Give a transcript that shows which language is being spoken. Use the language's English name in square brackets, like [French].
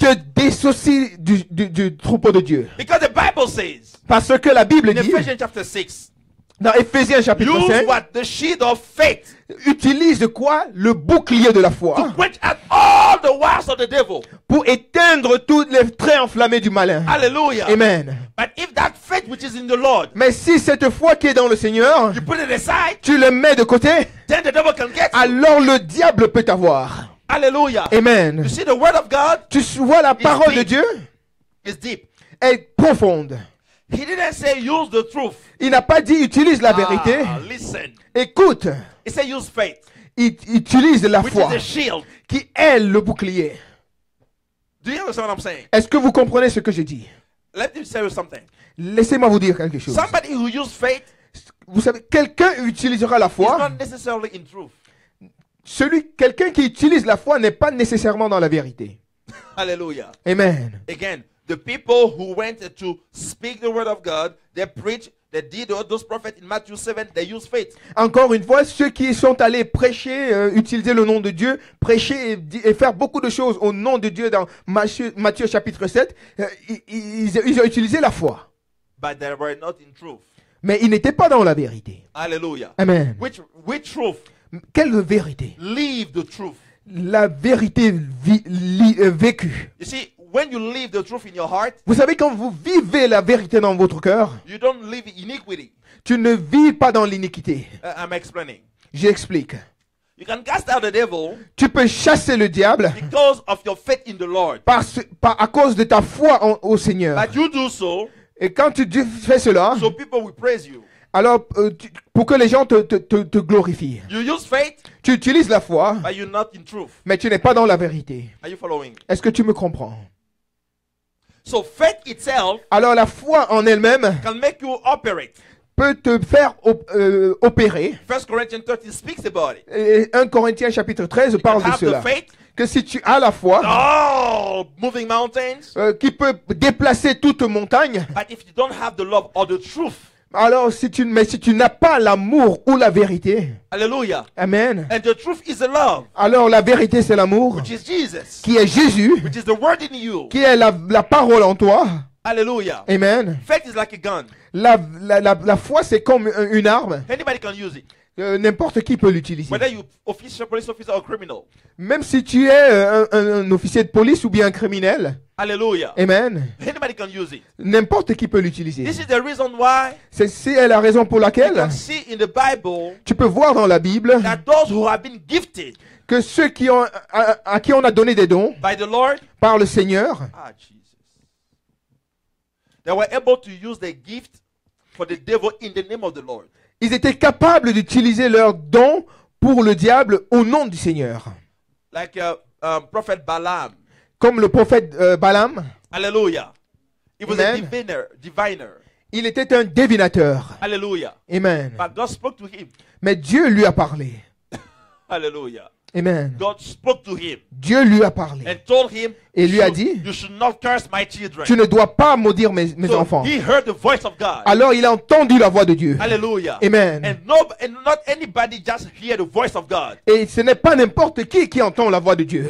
[French] te dissocies du troupeau de Dieu. [English] Because the Bible says [French] Parce que la Bible [English] in [French] dit, [English] Ephesians chapter 6, [French] dans Éphésiens chapitre [English] use [French] 5, [English] what? The shield of faith [French] utilise quoi? Le bouclier de la foi [English] to quench out all the wiles of the devil. [French] pour éteindre tous les traits enflammés du malin. [English] Hallelujah. [French] Amen. [English] But if that faith which is in the Lord, [French] Mais si cette foi qui est dans le Seigneur, [English] you put it aside, [French] tu le mets de côté, [English] then the devil can get you. [French] alors le diable peut t'avoir. [English] Hallelujah. [French] Amen. [English] You see, the word of God [French] Tu vois la parole de [English] deep. [French] Dieu [English] is deep. [French] est profonde. [English] He didn't say use the truth. [French] Il n'a pas dit utilise la vérité. [English] Listen. [French] Écoute, [English] He said use faith, [French] il utilise la [English] which [French] foi [English] is the shield. [French] qui est le bouclier. [English] Do you understand what I'm saying? [French] Est-ce que vous comprenez ce que je dis? [English] Let me tell you something. [French] Laissez-moi vous dire quelque chose. [English] Somebody who uses faith [French] Vous savez, quelqu'un utilisera la [English] is [French] foi. [English] not necessarily in truth. [French] Quelqu'un qui utilise la foi n'est pas nécessairement dans la vérité. [English] Hallelujah. [French] Amen. [English] Again, the people who went to speak the word of God, they preach, they did those prophets in Matthew 7, they use faith. [French] Encore une fois, ceux qui sont allés prêcher, utiliser le nom de Dieu, prêcher et faire beaucoup de choses au nom de Dieu dans Matthieu chapitre 7, ils ont utilisé la foi. [English] But they were not in truth. [French] Mais ils n'étaient pas dans la vérité. [English] Hallelujah. [French] Amen. [English] Which truth? [French] Quelle vérité? [English] Live the truth. [French] La vérité vécue. [English] You see, when you live the truth in your heart, [French] Vous savez, quand vous vivez la vérité dans votre cœur, [English] you don't live in iniquity. [French] tu ne vis pas dans l'iniquité. [English] I'm explaining. [French] J'explique. [English] You can cast out the devil [French] Tu peux chasser le diable [English] because of your faith in the Lord. [French] à cause de ta foi au Seigneur. [English] But you do so, [French] Et quand tu fais cela, [English] so people will praise you. [French] alors pour que les gens te glorifient, [English] You use faith, [French] tu utilises la foi, [English] but you're not in truth. [French] mais tu n'es pas dans la vérité. [English] Are you following? [French] Est-ce que tu me comprends? [English] So faith itself [French] Alors la foi en elle-même [English] can make you operate. [French] peut te faire opérer. [English] 1 Corinthians 13 speaks about it. [French] Et 1 Corinthiens chapitre 13 parle de [English] Have the [French] cela. [English] faith, [French] Que si tu as la foi, [English] moving mountains, [French] qui peut déplacer toute montagne, [English] but if you don't have the love or the truth, [French] alors si tu n'as pas l'amour ou la vérité, [English] hallelujah, [French] amen, [English] and the truth is the love, [French] alors la vérité c'est l'amour, [English] which is Jesus, [French] qui est Jésus, [English] which is the word in you, [French] qui est la parole en toi, [English] hallelujah. [French] amen. [English] Faith is like a gun. [French] La foi c'est comme une arme, [English] Anybody can use it, [French] n'importe qui peut l'utiliser. [English] whether you official police officer or criminal. [French] Même si tu es un officier de police ou bien un criminel, [English] Hallelujah. [French] amen, [English] Anybody can use it. [French] n'importe qui peut l'utiliser. [English] This is the reason why [French] C'est la raison pour [English] you [French] laquelle [English] can see in the Bible [French] tu peux voir dans la Bible [English] that those who have been gifted [French] que ceux à qui on a donné des dons [English] by the Lord, [French] par le Seigneur, [English] Jesus. They were able to use their gift for the devil in the name of the Lord. [French] Ils étaient capables d'utiliser leurs dons pour le diable au nom du Seigneur. [English] Like Prophet Balaam. [French] Comme le prophète Balaam, [English] Hallelujah. He was [French] Amen. [English] a diviner. [French] il était un divinateur. [English] Hallelujah. [French] Amen. [English] But God spoke to him. [French] Mais Dieu lui a parlé. [English] Hallelujah. [French] Amen. [English] God spoke to him [French] Dieu lui a parlé. [English] and told him, [French] Et lui a [English] "You- [French] dit, [English] you should not curse my children." [French] tu ne dois pas maudire mes [English] So [French] enfants. [English] he heard the voice of God. [French] Alors il a entendu la voix de Dieu. [English] Hallelujah. [French] Amen. [English] And not anybody just hear the voice of God. [French] Et ce n'est pas n'importe qui entend la voix de Dieu.